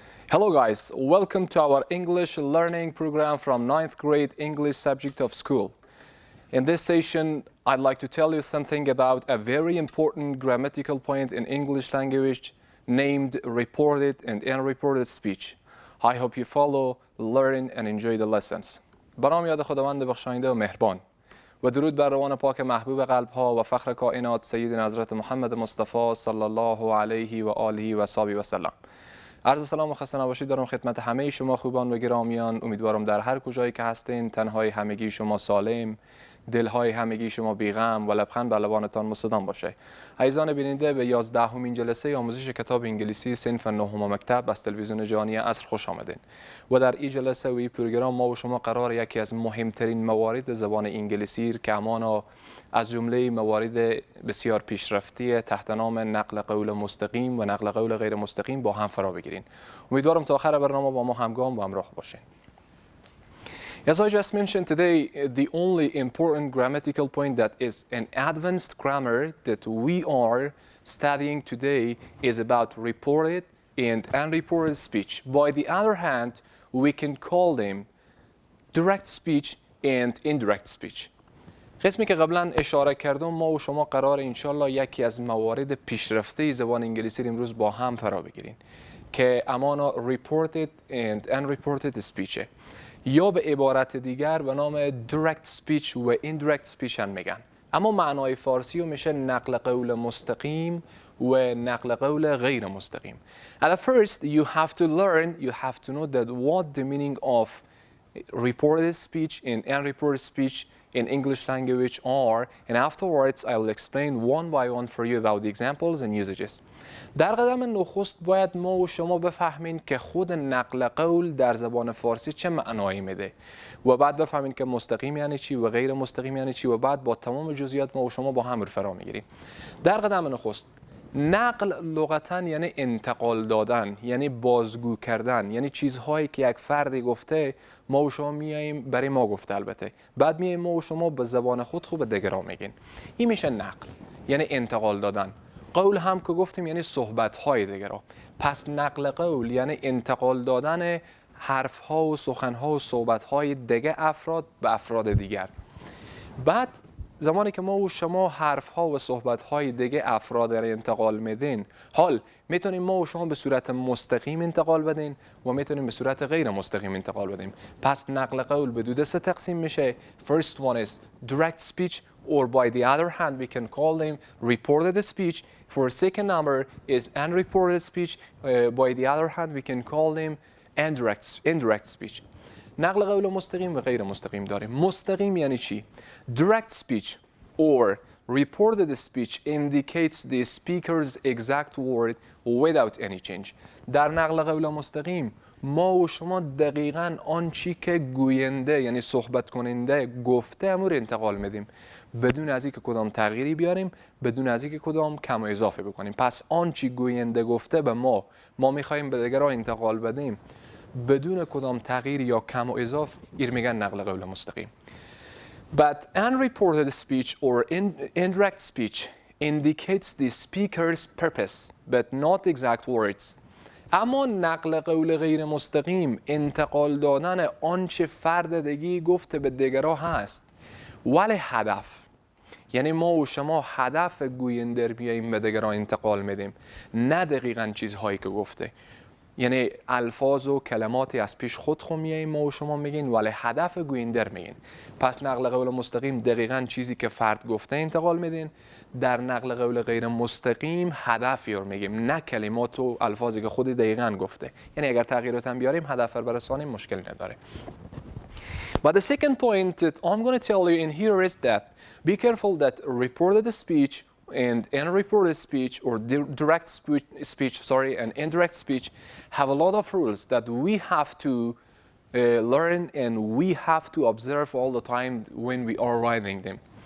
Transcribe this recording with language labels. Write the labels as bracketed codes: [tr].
[en] Hello guys, welcome to our English learning program from 9th grade English subject of school. In this session, I'd like to tell you something about a very important grammatical point in English language named reported and unreported speech. I hope you follow, learn and enjoy the lessons. [fa] به نام یاد خداوند بخشاینده و مهربان و درود بر روان پاک محبوب قلب ها و فخر کائنات سید حضرت محمد مصطفی صلی الله علیه و آله و صحبه و سلم. عرض سلام و خسته نباشی دارم خدمت همه شما خوبان و گرامیان. امیدوارم در هر کجایی که هستین تنهای همگی شما سالم، دلهای همگی شما بیغم و لبخند بر لبانتان مستدام باشه. عزیزان بیننده به 11مین جلسه آموزش کتاب انگلیسی صنف 9 مکتب از تلویزیون جهانی عصر خوش آمدین. و در این جلسه و این پروگرام ما و شما قرار یکی از مهمترین موارد زبان انگلیسی که همانا از جمله موارد بسیار پیشرفته تحت نام نقل قول مستقیم و نقل قول غیر مستقیم با هم فرا بگیرین. امیدوارم تا آخر برنامه با ما همگام و همراه باشین. [en] As I just mentioned today, the only important grammatical point that is an advanced grammar that we are studying today is about reported and unreported speech. By the other hand, we can call them direct speech and indirect speech. [fa] قسمی که قبلا اشاره کردم ما و شما قرار انشالله یکی از موارد پیشرفته زبان انگلیسی امروز با هم فرا بگیریم که امانا [en] reported and unreported speech [fa] یا به عبارت دیگر به نام [en] direct speech [fa] و [en] indirect speech [fa] هم میگن. اما معنای فارسی میشه نقل قول مستقیم و نقل قول غیر مستقیم. [en] At first you have to know that what the meaning of reported speech and unreported speech in English language are, and afterwards I will explain one by one for you about the examples and usages. [fa] در قدم نخست باید ما و شما بفهمین که خود نقل قول در زبان فارسی چه معنایی میده و بعد بفهمین که مستقیم یعنی چی و غیر مستقیم یعنی چی و بعد با تمام جزئیات ما و شما با هم فرا میگیریم. در قدم نخست نقل لغتا یعنی انتقال دادن، یعنی بازگو کردن، یعنی چیزهایی که یک فردی گفته ما و شما میاییم برای ما گفته، البته بعد میاییم ما و شما به زبان خود خوب دیگران میگین. این میشه نقل، یعنی انتقال دادن. قول هم که گفتیم یعنی صحبت های دیگران. پس نقل قول یعنی انتقال دادن حرف ها و سخن ها و صحبت های دیگه افراد به افراد دیگر. بعد زمانی که ما و شما حرف ها و صحبت های دیگه افراد را انتقال میدین، حال میتونیم ما و شما به صورت مستقیم انتقال بدین و میتونیم به صورت غیر مستقیم انتقال بدیم. پس نقل قول به دو دسته تقسیم میشه. [en] First one is direct speech, or by the other hand we can call them reported speech. For second number is unreported speech. By the other hand we can call them indirect speech. [fa] نقل قول مستقیم و غیر مستقیم داریم. مستقیم یعنی چی؟ [en] Direct speech or reported speech indicates the speaker's exact word without any change. [fa] در نقل قول مستقیم ما و شما دقیقاً آن چی که گوینده یعنی صحبت کننده گفته امور انتقال میدیم بدون از اینکه کدام تغییری بیاریم، بدون از اینکه کدام کم و اضافه بکنیم. پس آن چی گوینده گفته به ما میخوایم به دیگران انتقال بدیم بدون کدام تغییر یا کم و اضافه، این میگن نقل قول مستقیم. [en] But unreported speech or indirect speech indicates the speaker's purpose but not exact words. [fa] اما نقل قول غیر مستقیم انتقال دادن آنچه فرد دیگی گفته به دیگران هست ولی هدف، یعنی ما و شما هدف گوینده بیاییم به دیگران انتقال میدیم نه دقیقاً چیزهایی که گفته، یعنی الفاظ و کلماتی از پیش خود میاییم ما و شما میگین ولی هدف گوینده میگین. پس نقل قول مستقیم دقیقاً چیزی که فرد گفته انتقال میدین. در نقل قول غیر مستقیم هدفی رو میگیم نه کلمات و الفاظی که خود دقیقاً گفته، یعنی اگر تغییرات هم بیاریم هدف رو برسانیم مشکل نداره. [en] But the second point that I'm going to tell you in here is that be careful that reported speech and unreported speech or direct speech and indirect speech have a lot of rules that we have to learn and we have to observe all the time when we are writing them.